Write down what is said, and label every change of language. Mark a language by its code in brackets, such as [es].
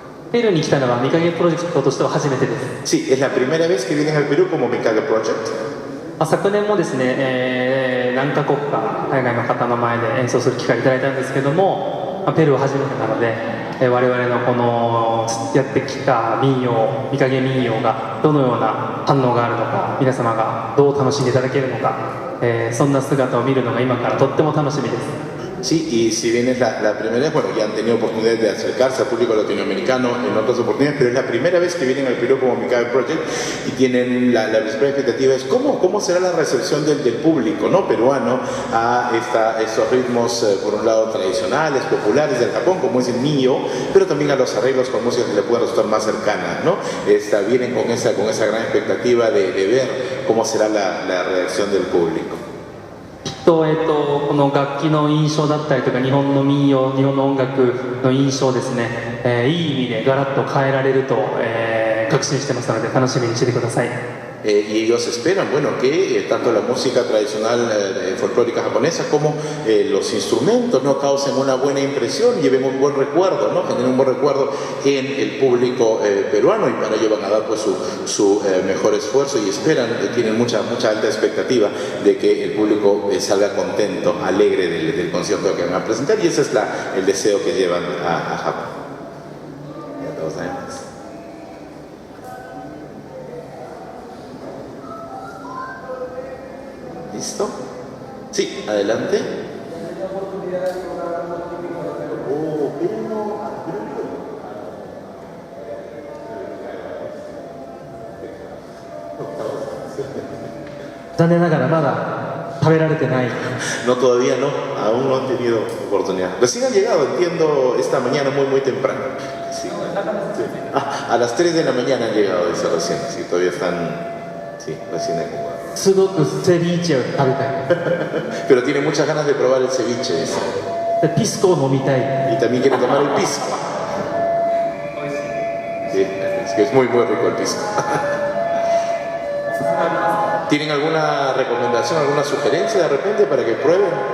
[ja] ペルーに来たのはミカゲプロジェクトとしては初めてです。 [es] Sí, es la primera vez que vienen al Perú como Mikage Project. [ja] 昨年もですね、何カ国か海外の方の前で演奏する機会いただいたんですけども、ペルーは初めてなので、我々のこのやってきた民謡、ミカゲ民謡がどのような反応があるのか、皆様がどう楽しんでいただけるのか、そんな姿を見るのが今からとっても楽しみです。 [es] Sí, y si bien es la primera vez, bueno, ya han tenido oportunidad de acercarse al público latinoamericano en otras oportunidades, pero es la primera vez que vienen al Perú como Mikage Project y tienen la principal expectativa es cómo será la recepción del público, ¿no?, peruano a estos ritmos, por un lado tradicionales, populares del Japón, como es el Mio, pero también a los arreglos con música que le pueden resultar más cercanas, ¿no? Vienen con esa gran expectativa de ver cómo será la reacción del público. [ja] この楽器の印象だったりとか日本の民謡、日本の音楽の印象をですね、いい意味でガラッと変えられると、確信してますので楽しみにしててください。 [es] Y ellos esperan, bueno, que tanto la música tradicional folclórica japonesa como los instrumentos no causen una buena impresión, lleven un buen recuerdo, ¿no?, generen un buen recuerdo en el público peruano, y para ello van a dar pues su mejor esfuerzo y esperan, tienen mucha alta expectativa de que el público salga contento, alegre del concierto que van a presentar, y ese es el deseo que llevan a Japón. ¿Listo? Sí, adelante. Oh, [ja] 残念ながらまだ食べられてない。 [es] No, todavía no, aún no han tenido oportunidad. Recién han llegado, entiendo, esta mañana muy temprano. Sí. Sí. A las 3 de la mañana han llegado, dice recién. Sí, todavía están, sí, recién acomodados. [ja] すごくセビーチェを食べたい。 [es] Pero tiene muchas ganas de probar el ceviche, dice. [ja] でピスコを飲みたい。 [es] Y también quiere tomar el pisco. Sí, es que es muy rico el pisco. ¿Tienen alguna recomendación, alguna sugerencia de repente para que prueben?